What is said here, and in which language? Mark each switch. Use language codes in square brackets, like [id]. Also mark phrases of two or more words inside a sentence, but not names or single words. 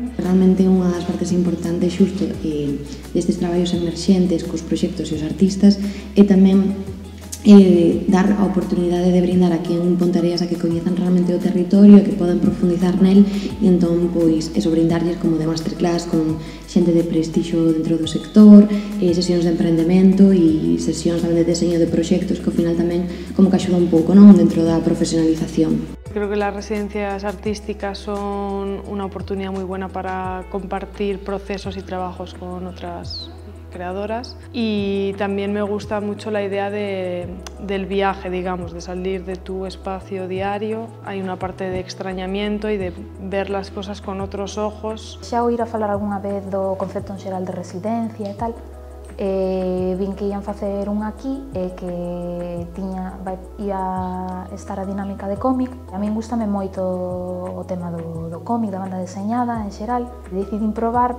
[gl] Realmente unha das partes importantes xusto destes traballos emerxentes cos proxectos e os artistas é tamén dar a oportunidade de brindar aquí en Ponteareas a que coñezan realmente o territorio e que poden profundizar nel e entón, pois, eso, brindarlles como de masterclass con xente de prestixio dentro do sector, sesións de emprendemento e sesións tamén de deseño de proxectos que ao final tamén como que axuda un pouco, non, dentro da profesionalización. [es] Creo que las residencias artísticas son una oportunidad muy buena para compartir procesos y trabajos con otras creadoras y también me gusta mucho la idea del viaje, digamos, de salir de tu espacio diario. Hay una parte de extrañamiento y de ver las cosas con otros ojos. [gl] Xa oíra falar algunha vez do concepto en xeral de residencia e tal, vin que ian facer un aquí e que ia estar a dinámica de cómic. A min gustame moito o tema do cómic, da banda deseñada en xeral. Decidín probar.